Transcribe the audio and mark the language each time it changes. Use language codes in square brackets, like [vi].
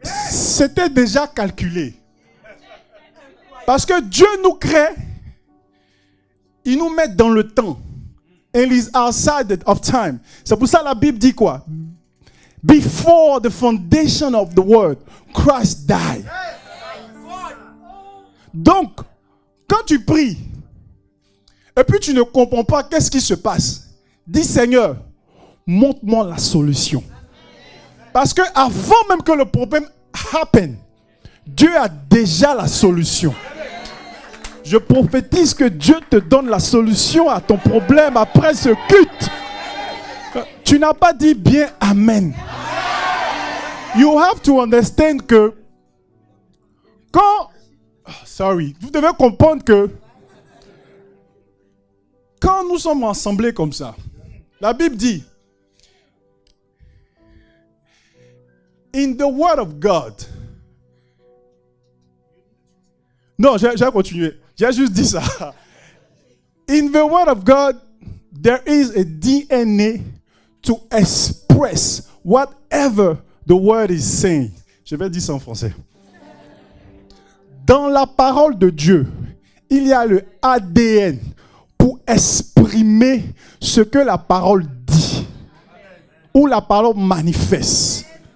[fr] C'était déjà calculé. Parce que Dieu nous crée, il nous met dans le temps. [en] And he's outside of time. [fr] C'est pour ça que la Bible dit quoi? [en] Before the foundation of the world, Christ died. [fr] Donc, quand tu pries, et puis tu ne comprends pas qu'est-ce qui se passe, dis Seigneur, montre-moi la solution. Parce que avant même que le problème happen, Dieu a déjà la solution. Je prophétise que Dieu te donne la solution à ton problème après ce culte. Tu n'as pas dit bien Amen. [en] You have to understand [fr] que quand... Vous devez comprendre que quand nous sommes assemblés comme ça, la Bible dit, [en] in the word of God. [fr] Non, j'ai continué. J'ai juste dit ça. [en] In the word of God, there is a DNA to express whatever the word is saying. [fr] Je vais dire ça en français. Dans la parole de Dieu, il y a le ADN pour exprimer ce que la parole dit ou la parole manifeste.